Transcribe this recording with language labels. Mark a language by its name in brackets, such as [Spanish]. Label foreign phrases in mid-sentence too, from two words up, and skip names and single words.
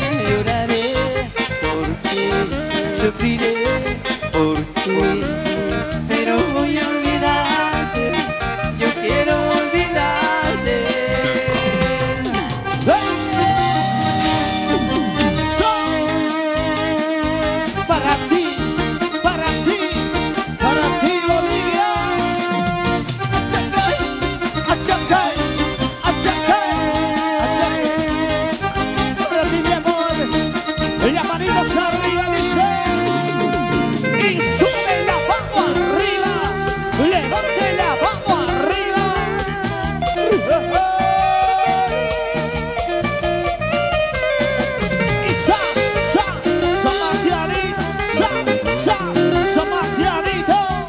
[Spanish] Lloraré por ti, sufriré por ti, pero voy a olvidarte, yo quiero olvidarte. Para ti, para ti, para ti, Bolivia. Achacay, achacay, achacay. Para ti, mi amor. La manita arriba, dice. Y sube la mano arriba. Levante la mano arriba. Y sa, Marcianito, sa, Marcianito.